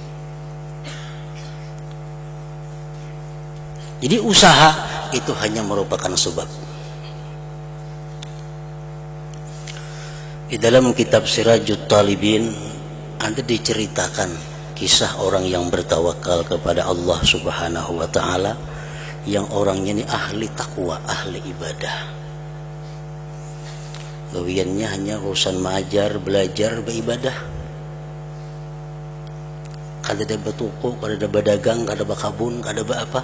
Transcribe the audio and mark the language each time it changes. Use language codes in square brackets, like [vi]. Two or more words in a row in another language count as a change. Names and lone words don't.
[id] Jadi usaha itu hanya merupakan sebab. Di dalam kitab Sirajut Talibin ada diceritakan kisah orang yang bertawakal kepada Allah [ar] سبحانه وتعالى, [id] yang orangnya ini ahli takwa, ahli ibadah. Gawiannya hanya urusan mengajar, belajar, beribadah. [bjn] Kada ada betuko, kada ada berdagang, kada ada bakabun, kada ada apa.